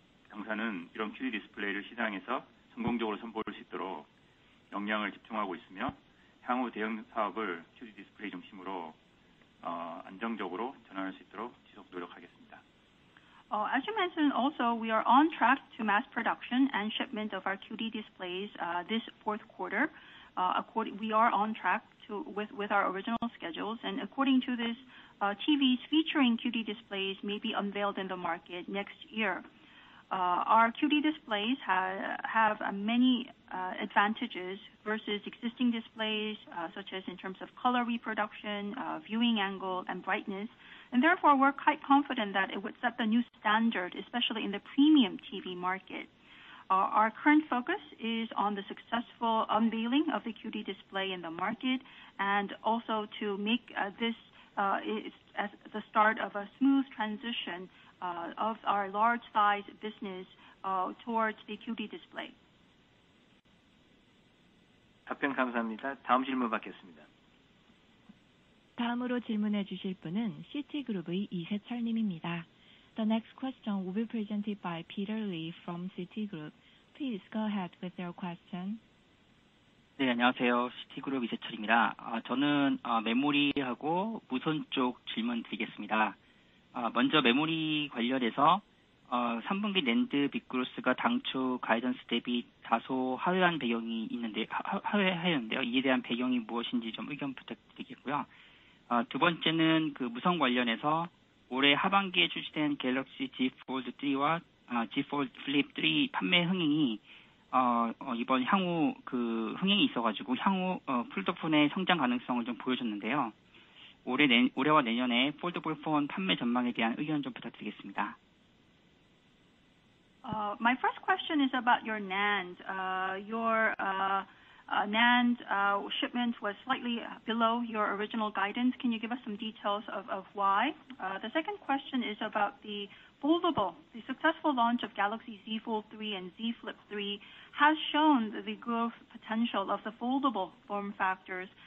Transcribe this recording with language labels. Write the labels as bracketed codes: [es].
[ko] 당사는 이런 QD 디스플레이를 시장에서 성공적으로 선보일 수 있도록 역량을 집중하고 있으며 향후 대형 사업을 QD 디스플레이 중심으로 안정적으로 전환할 수 있도록 지속 노력하겠습니다. [en] As you mentioned, also we are on track to mass production and shipment of our QD displays this fourth quarter. We are on track with our original schedules, and according to this, TVs featuring QD displays may be unveiled in the market next year. Our QD displays have many advantages versus existing displays, such as in terms of color reproduction, viewing angle, and brightness. And therefore, we're quite confident that it would set the new standard, especially in the premium TV market. Our current focus is on the successful unveiling of the QD display in the market, and also to make this as the start of a smooth transition of our large size business towards the QD display. [ko] 답변 감사합니다. 다음 질문 받겠습니다. 다음으로 질문해 주실 분은 시티그룹의 이세철 님입니다. [en] The next question will be presented by Peter Lee from Citigroup. Please go ahead with your question. [ko] 네, 안녕하세요. 시티그룹 이세철입니다. 저는 메모리하고 무선 쪽 질문 드리겠습니다. 먼저 메모리 관련해서 3분기 낸드 빅그로스가 당초 가이던스 대비 다소 하회한 배경이 있는데 하회하였는데요. 이에 대한 배경이 무엇인지 좀 의견 부탁드리겠고요. 두 번째는 그 무선 관련해서 올해 하반기에 출시된 갤럭시 Z Fold 3와 Z Fold Flip 3 판매 흥행이 이번 향후 그 흥행이 있어가지고 향후 폴더폰의 성장 가능성을 좀 보여줬는데요. 올해와 내년에 폴더블 폰 판매 전망에 대한 의견 좀 부탁드리겠습니다. [en] My first question is about your NAND. Your NAND shipment was slightly below your original guidance. Can you give us some details of why? The second question is about the foldable. The successful launch of Galaxy Z Fold 3 and Z Flip 3 has shown the growth potential of the foldable form factors.